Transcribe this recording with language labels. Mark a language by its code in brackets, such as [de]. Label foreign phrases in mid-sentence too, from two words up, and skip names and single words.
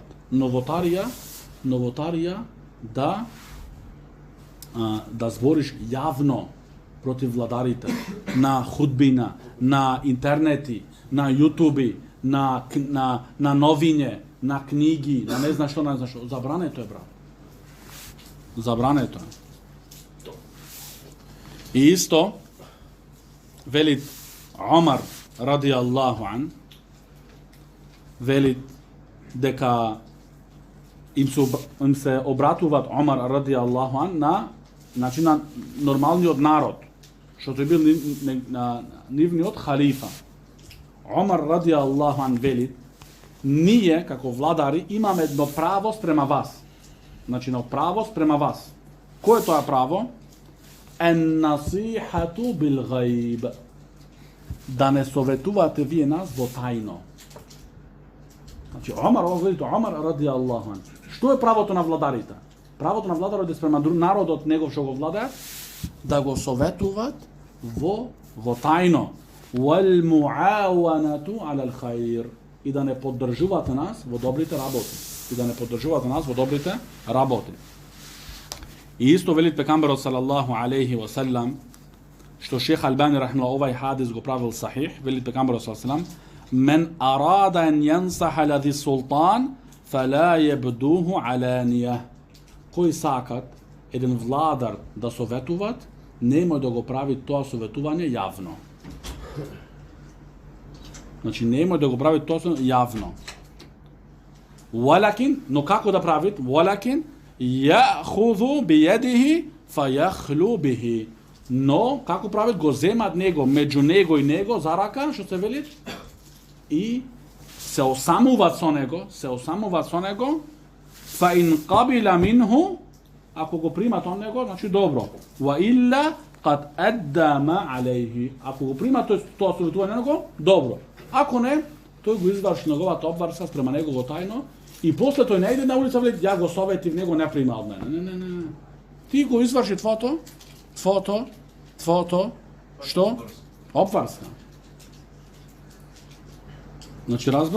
[mk] Новотарија да збориш јавно против владарите, на худбина, на интернети, на јутуби, на новиње, на книги, на не знам што. Забрането е, брат. Забрането е. И исто, велит Омар, [ar] رضي الله عنه, [mk] велит дека им се обратуваат Омар, [ar] رضي الله عنه, [mk] на нормалниот народ, што тој бил нивниот халифа. [ar] Омар, رضي الله عنه, [mk] велит, ние, како владари, имаме едно право спрема вас. Значи, на право спрема вас. Кој е тоа право? [ar] أن النصيحة بالغيب. [mk] Да не советувате вие нас во тајно. Значи, Омар, [ar] رضي الله عنه. [mk] Што е правото на владарите? Правото на владарот е спрема народот негов што го владеат, да го советуваат во тајно. [ar] والمعاونة على الخير. [mk] И да не поддржувате нас во добрите работи. И исто велит пекамберот [ar] صلى الله عليه وسلم, [mk] што шех Албани рахимахуллах овај хадис го правил сахих, велит пекамберот [ar] صلى الله عليه وسلم, من أراد أن ينصح لذي سلطان فلا يبده علانية. [mk] Кој сакат еден владар да советуват, немој да го прави тоа советување јавно. Значи, немој да го прави тоа јавно. Валакин, но како да правит? [ar] ولكن يأخذ بيده فيخلو به. [mk] Но, како правит? Го земат него, меѓу него и него, за рака, што се вели, и се осамуваат со него, [ar] فإن قبل منه, [mk] ако го примат од него, значи добро. [ar] وإلا قد أدى ما عليه. [mk] Ако го примат тоа советување него, добро. Ако не, тој го изврши неговата обврска спрема него во тајно и после тој не иде на улица, вели, ја го советив, него не прима од мене. Не. Ти го изврши твото, што? Обврска. Значи, разбра?